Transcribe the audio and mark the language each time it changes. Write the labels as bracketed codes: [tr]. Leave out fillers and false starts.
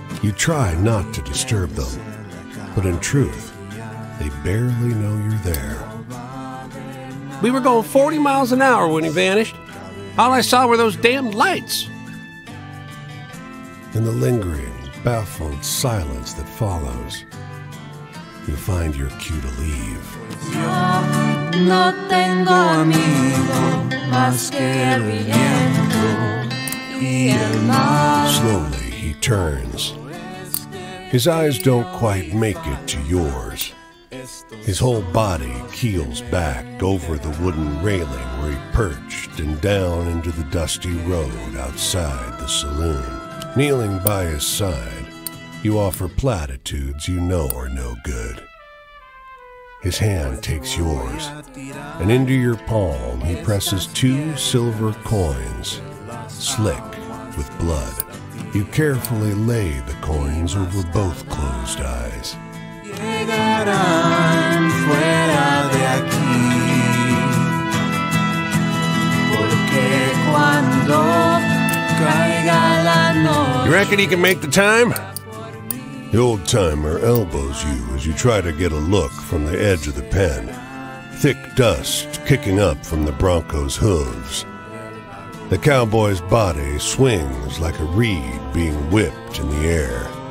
[en] You try not to disturb them, but in truth, they barely know you're there. We were going 40 miles an hour when he vanished. All I saw were those damned lights. In the lingering, baffled silence that follows, you find your cue to leave. [es] No tengo amigo más que el viento y el mar. [en] Slowly, he turns. His eyes don't quite make it to yours. His whole body keels back over the wooden railing where he perched and down into the dusty road outside the saloon. Kneeling by his side, you offer platitudes you know are no good. His hand takes yours, and into your palm he presses 2 silver coins, slick with blood. You carefully lay the coins over both closed eyes. [es] Llegarán fuera de aquí, porque cuando caiga la noche. [en] You reckon he can make the time? The old-timer elbows you as you try to get a look from the edge of the pen. Thick dust kicking up from the bronco's hooves. The cowboy's body swings like a reed being whipped in the air.